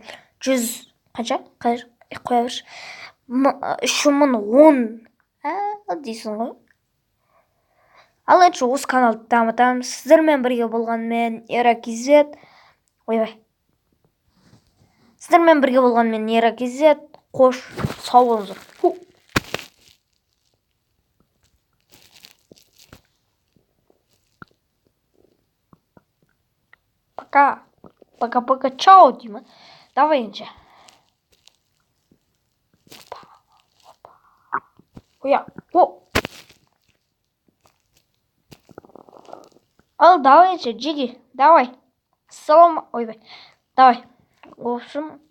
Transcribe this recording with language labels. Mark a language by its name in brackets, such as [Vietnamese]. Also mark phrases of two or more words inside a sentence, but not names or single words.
[Kazakh] 100 қанша? Қоя берші. 3010 дейсің ғой. Ал енді осы каналды дамытамыз. Сіздермен бірге болғанмен EraKZ. Ойбай. Сіздермен бірге болғанмен EraKZ. Қош, сау болыңыздар. [Russian] Пока. Пока-пока. Чао, Дима. Давай енді. Оя. О. [Kazakh] Ал, давай енді, Джиги. Давай. Салам. Ойбай. [Russian] Давай. В общем,